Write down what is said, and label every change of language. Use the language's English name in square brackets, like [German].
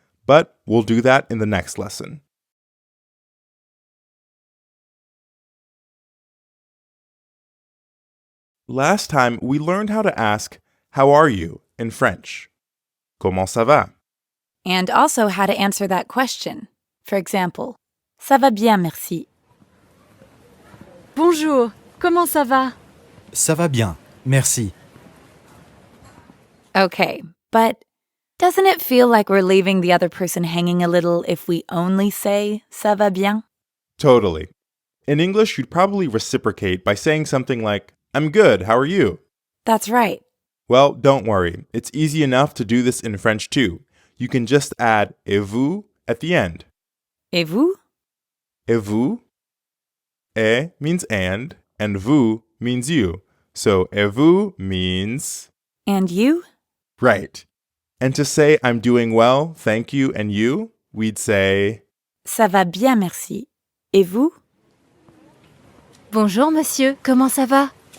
[English] But we'll do that in the next lesson. Last time, we learned how to ask, how are you, in French. [French] Comment ça va? [English] And also how to answer that question. For example, [French] ça va bien, merci. Bonjour, comment ça va? Ça va bien, merci. [English] Okay, but doesn't it feel like we're leaving the other person hanging a little if we only say [French] ça va bien? [English] Totally. In English, you'd probably reciprocate by saying something like, I'm good, how are you? That's right. Well, don't worry. It's easy enough to do this in French too. You can just add [French] et vous [English] at the end. [French] Et vous? Et vous? [English] Et means and vous means you. So [French] et vous [English] means And you? right. And to say I'm doing well, thank you, and you, we'd say [French] Ça va bien, merci. Et vous? Bonjour monsieur, comment ça va?